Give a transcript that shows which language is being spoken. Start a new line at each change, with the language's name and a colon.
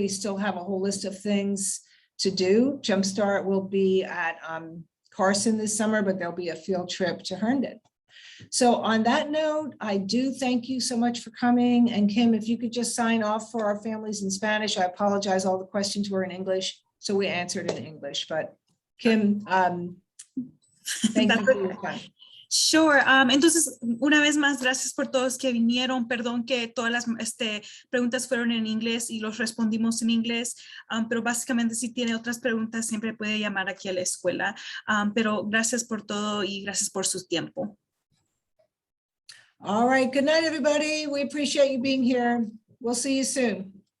English: We still have a whole list of things to do. Jumpstart will be at Carson this summer, but there'll be a field trip to Herndon. So on that note, I do thank you so much for coming. And Kim, if you could just sign off for our families in Spanish. I apologize, all the questions were in English, so we answered in English. But Kim, thank you for your time. Sure.
Spanish: Entonces, una vez más, gracias por todos que vinieron. Perdón que todas las preguntas fueron en inglés y los respondimos en inglés, pero básicamente si tiene otras preguntas siempre puede llamar aquí a la escuela. Pero gracias por todo y gracias por su tiempo.
English: All right. Good night, everybody. We appreciate you being here. We'll see you soon.